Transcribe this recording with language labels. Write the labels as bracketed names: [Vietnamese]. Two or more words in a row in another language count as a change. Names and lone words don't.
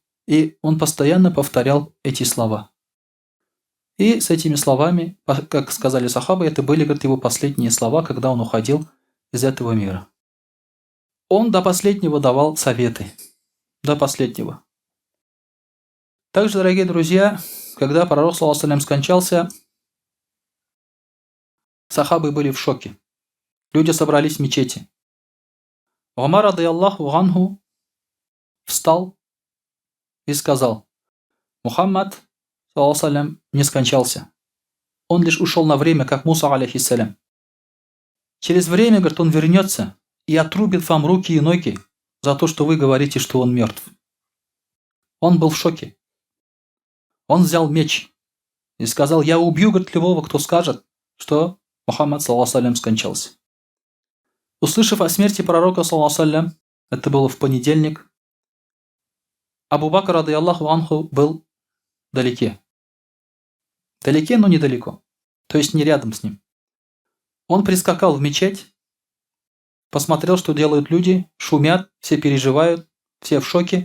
[Russian] И он постоянно повторял эти слова. И с этими словами, как сказали сахабы, это были, говорит, его последние слова, когда он уходил из этого мира. Он до последнего давал советы. До последнего. Также, дорогие друзья, когда пророк, [Arabic] صلى الله عليه وسلم, [Russian] скончался, сахабы были в шоке. Люди собрались в мечети. Умар, [Arabic] رضي الله عنه, [Russian] встал и сказал: Мухаммад, [Arabic] صلى الله عليه وسلم, [Russian] не скончался. Он лишь ушел на время, как Муса, алейхиссалям. Через время, говорит, он вернется и отрубит вам руки и ноги за то, что вы говорите, что он мертв. Он был в шоке. Он взял меч и сказал: я убью, говорит, любого, кто скажет, что Мухаммад, [Arabic] صلى الله عليه وسلم, [Russian] скончался. Услышав о смерти пророка, [Arabic] صلى الله عليه وسلم, [Russian] это было в понедельник, Абу Бакр, [Arabic] رضي الله عنه, [Russian] был вдалеке. Вдалеке, но недалеко. То есть не рядом с ним. Он прискакал в мечеть, посмотрел, что делают люди, шумят, все переживают, все в шоке.